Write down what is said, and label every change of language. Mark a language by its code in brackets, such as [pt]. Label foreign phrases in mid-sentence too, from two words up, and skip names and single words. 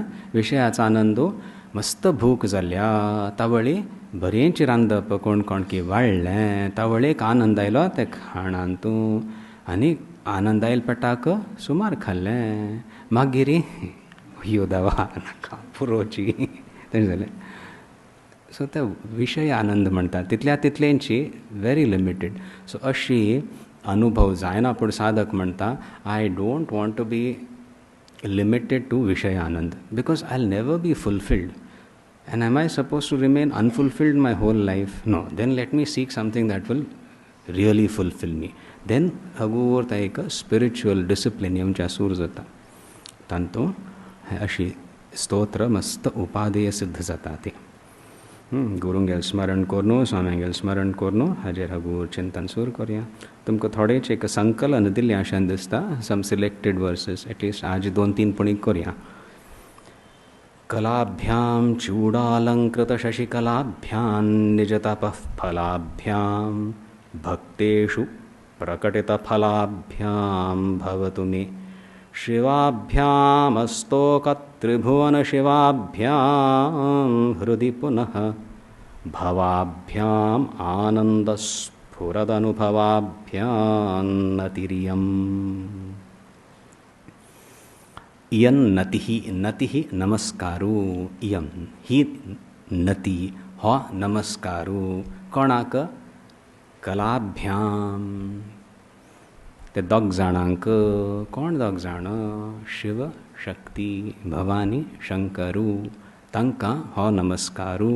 [kok] विशयाचो आनंद मस्त भूक जाल्या तावळी बरेंच रांदप कोण की वाडलें तावळेक आनंद आयलो ते खाणांतू आनी आनंद आयल पेटाक सुमार खाल्लें मागीर यो दवा नाका पुरोची तशें जालें. सो ते विशय आनंद म्हणटा तितल्यांची [en] very limited. [kok] सो अशी अनुभव जायना. पूण साधक म्हणटा [en] I don't want to be limited to Vishaya Anand because I'll never be fulfilled. And am I supposed to remain unfulfilled my whole life? No. Then let me seek something that will really fulfill me. [kok] Then hagurta एक [en] spiritual discipline [kok] येवच्या सूर जाता. तांतू अशी स्तोत्र मस्त उपादेय सिद्ध जाता ती. गुरुंगेल स्मरण करून स्वाम्यांगेल स्मरण करून हाजेर हगूर चिंतन सूर करूया. तुमकां थोडेच एक संकलन दिल्लें अशें दिसता. [en] some selected verses at least [kok] आज 2-3 पुणीक करूया. [sa] कलाभ्यां चूडालंकृत शशिकलाभ्यां निजतपः फलाभ्यां भक्तेषु प्रकटितफलाभ्यां भवतु मे शिवाभ्यामस्तोकत्रिभुवनशिवाभ्यां हृदि पुनः भवाभ्याम् आनन्दस्फुरदनुभवाभ्यां नतिरियम्. इयं नतिः [kok] नमस्कारू. इयं ही नती हो नमस्कारू कोणाक कलाभ्यां. ते दोग जाणांक कोण दोग जाण शिव शक्ती भवानी शंकरू तांकां हो नमस्कारू.